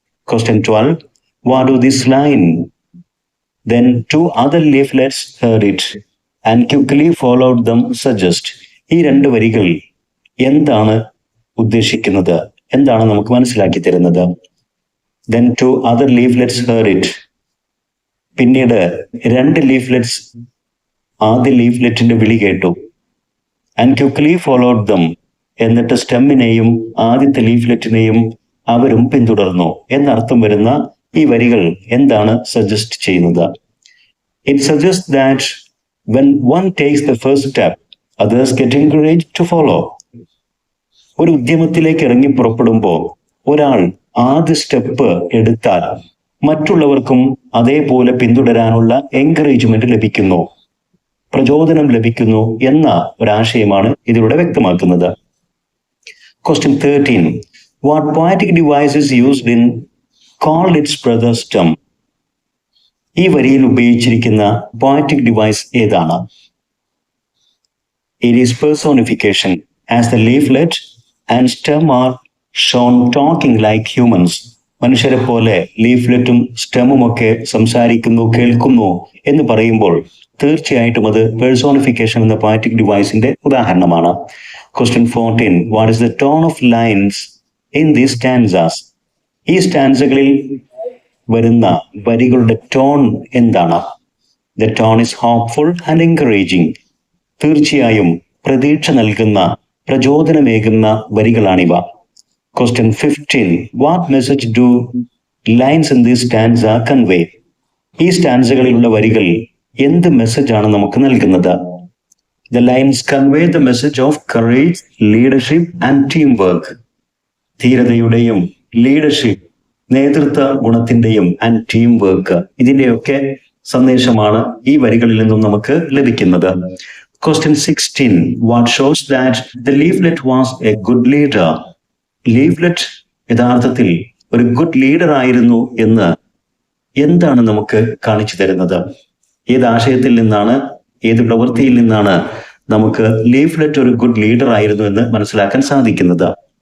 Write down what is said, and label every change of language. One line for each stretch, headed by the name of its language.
English: Question 12. What do this line? Then 2 other leaflets heard it and quickly followed them suggest.
Malayalam: ഈ 2 വരികൾ എന്താണ് ഉദ്ദേശിക്കുന്നത്, എന്താണ് നമുക്ക് മനസ്സിലാക്കി തരുന്നത്?
English: Then 2 other leaflets heard it.
Malayalam: പിന്നീട് 2 ലീഫ്ലെറ്റ്സ് ആദ്യ ലീഫ്ലെറ്റിന്റെ വിളി കേട്ടു.
English: And quickly followed them.
Malayalam: എന്നിട്ട് സ്റ്റെമ്മിനെയും ആദ്യത്തെ ലീഫ്ലെറ്റിനെയും അവരും പിന്തുടർന്നു എന്നർത്ഥം വരുന്ന ഈ വരികൾ എന്താണ് സജസ്റ്റ് ചെയ്യുന്നത്?
English: It suggests that when one takes the first step, others get encouraged to follow.
Malayalam: ഒരു ഉദ്യമത്തിലേക്ക് ഇറങ്ങി പുറപ്പെടുമ്പോൾ ഒരാൾ ആദ്യ സ്റ്റെപ്പ് എടുത്താൽ മറ്റുള്ളവർക്കും അതേപോലെ പിന്തുടരാനുള്ള എൻകറേജ്മെന്റ് ലഭിക്കുന്നു, പ്രചോദനം ലഭിക്കുന്നു എന്ന ഒരാശയമാണ് ഇതിലൂടെ വ്യക്തമാക്കുന്നത്.
English: Question 13. What poetic device is used in call its brother stem?
Malayalam: ഈ വരിയിൽ ഉപയോഗിച്ചിരിക്കുന്ന പോയറ്റിക് ഡിവൈസ് ഏതാണ്?
English: It is personification, as the leaflet and stem are shown talking like humans.
Malayalam: മനുഷ്യരെ പോലെ ലീഫ്ലെറ്റും സ്റ്റെമും ഒക്കെ സംസാരിക്കുന്നു, കേൾക്കുന്നു എന്ന് പറയുമ്പോൾ തീർച്ചയായിട്ടും അത് പേഴ്സോണിഫിക്കേഷൻ എന്ന പോയറ്റിക് ഡിവൈസിന്റെ ഉദാഹരണമാണ്.
English: Question 14. What is the tone of lines in these stanzas?
Malayalam: ഈ സ്റ്റാൻസകളിൽ വരുന്ന വരികളുടെ ടോൺ എന്താണ്?
English: The tone is hopeful and encouraging.
Malayalam: തീർച്ചയായും പ്രതീക്ഷ നൽകുന്ന, പ്രചോദനമേകുന്ന വരികളാണിവ.
English: Question 15. What message do lines in this stanza convey?
Malayalam: ഈ സ്റ്റാൻസകളിലുള്ള വരികൾ എന്ത് മെസ്സേജാണ് നമുക്ക് നൽകുന്നത്?
English: The lines convey the message of courage, leadership and teamwork.
Malayalam: ധീരതയുടെയും leadership, നേതൃത്വ ഗുണത്തിന്റെയും ആൻഡ് ടീം വർക്ക്, ഇതിന്റെയൊക്കെ സന്ദേശമാണ് ഈ വരികളിൽ നിന്നും നമുക്ക് ലഭിക്കുന്നത്.
English: Question 16. What shows that the leaflet was a good leader?
Malayalam: Leaflet യഥാർത്ഥത്തിൽ ഒരു ഗുഡ് ലീഡർ ആയിരുന്നു എന്ന് എന്താണ് നമുക്ക് കാണിച്ചു തരുന്നത്? ഏത് ആശയത്തിൽ നിന്നാണ്, ഏത് പ്രവൃത്തിയിൽ നിന്നാണ് നമുക്ക് ലീഫ്ലെറ്റ് ഒരു ഗുഡ് ലീഡർ ആയിരുന്നു എന്ന് മനസ്സിലാക്കാൻ സാധിക്കുന്നത്?